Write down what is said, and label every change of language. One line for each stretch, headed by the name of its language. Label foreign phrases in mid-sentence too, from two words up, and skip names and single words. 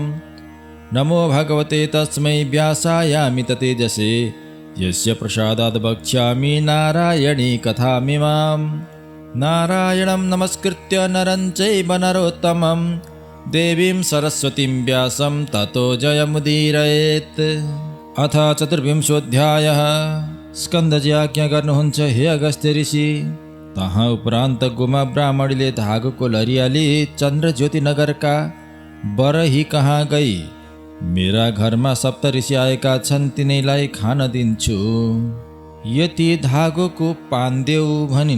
Sanskrit: नमो भगवते तस्मै व्यासायामित तेजसे यस्य प्रसादात् वक्ष्यामि नारायणी कथामिमाम्। नारायणं नमस्कृत्य नरं चैव नरोत्तमं देवीं सरस्वतीं व्यासं ततो जयमुदीरयेत्। अथ चतुर्विंशोऽध्यायः।
Nepali: स्कन्दजी आज्ञा गर्नुहुन्छ हे अगस्त्य ऋषि। तहाँ उपरान्त गुमा ब्राह्मणीले धागोको लरियाली चन्द्रज्योति नगरका बरही कहाँ गई। मेरा घरमा सप्त ऋषि आएका छन्, तिनैलाई खान दिन्छु। यति धागोको पान देऊ भनिन्।